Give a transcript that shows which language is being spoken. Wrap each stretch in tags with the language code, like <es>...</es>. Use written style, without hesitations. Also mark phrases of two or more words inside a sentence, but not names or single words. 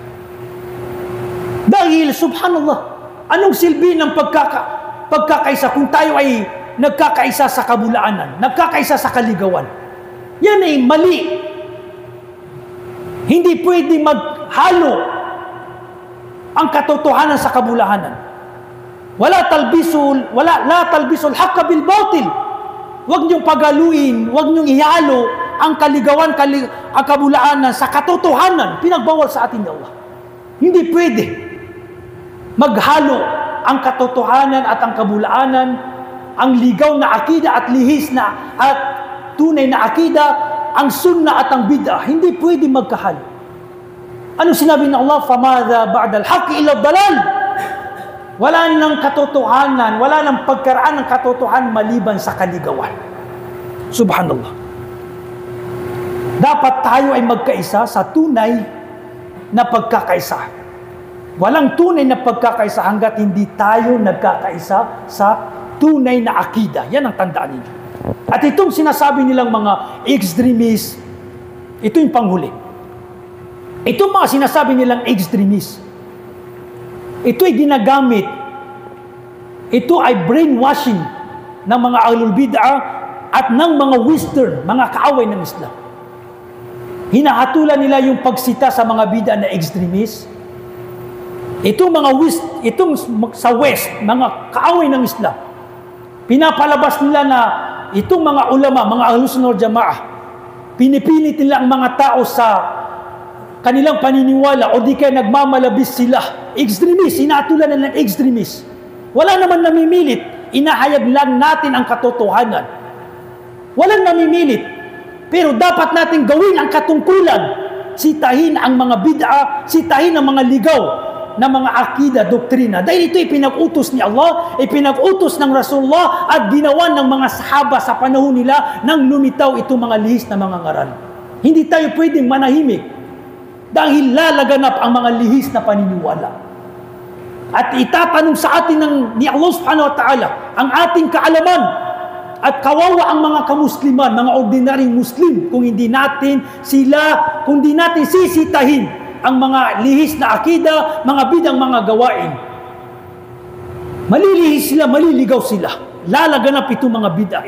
<tl>Dahil, subhanallah, anong silbi ng pagkakaisa kung tayo ay nagkakaisa sa kabulaanan, nagkakaisa sa kaligawan? Yan ay mali. Hindi pwede maghalo ang katotohanan sa kabulahanan.</tl> <ar>لا تلبسوا الحق بالباطل.</ar> <tl>Huwag niyong pagaluin, huwag niyong ihalo ang kaligawan, ang kabulaanan sa katotohanan. Pinagbawal sa atin ni Allah. Hindi pwede maghalo ang katotohanan at ang kabulaanan, ang ligaw na akida at lihis na at tunay na akida, ang sunnah at ang bid'ah. Hindi pwede magkahalo. Ano sinabi ng Allah?</tl> <ar>فماذا بعد الحق إلا الضلال.</ar> <tl>Wala nang katotohanan, wala nang pagkaraan ng katotohanan maliban sa kaligawan. Subhanallah. Dapat tayo ay magkaisa sa tunay na pagkakaisa. Walang tunay na pagkakaisa hanggat hindi tayo nagkakaisa sa tunay na akida. Yan ang tandaan ninyo. At itong sinasabi nilang mga extremists, ito yung panghuli. Itong mga sinasabi nilang extremists, ito ay ginagamit, ito ay brainwashing ng mga</tl> <ar>أهل البدعة</ar> <tl>at ng mga Western, mga kaaway ng Islam. Hinahatulan nila yung pagsita sa mga bid'ah na extremists. Itong sa West, mga kaaway ng Islam, pinapalabas nila na itong mga ulama, mga</tl> <ar>أهل السنة والجماعة,</ar> <tl>pinipilit nila ang mga tao sa kanilang paniniwala o di kaya nagmamalabis sila. Extremist, hinatulan na ng extremist. Wala naman namimilit, inahayag lang natin ang katotohanan. Walang namimilit. Pero dapat natin gawin ang katungkulan. Sitahin ang mga bid'ah, sitahin ang mga ligaw na mga akida, doktrina. Dahil ito ipinag-utos ni Allah, ipinag-utos ng Rasulullah at ginawa ng mga sahaba sa panahon nila nang lumitaw itong mga lihis na mga ngaral. Hindi tayo pwedeng manahimik dahil lalaganap ang mga lihis na paniniwala. At itatanong sa atin ni Allah</tl> <ar>سبحانه وتعالى</ar> <tl>ang ating kaalaman at kawawa ang mga kamusliman, mga ordinaryong Muslim kung hindi natin sisitahin ang mga lihis na akida, mga bidang mga gawain. Malilihis sila, maliligaw sila. Lalaganap itong mga bid'ah.</tl>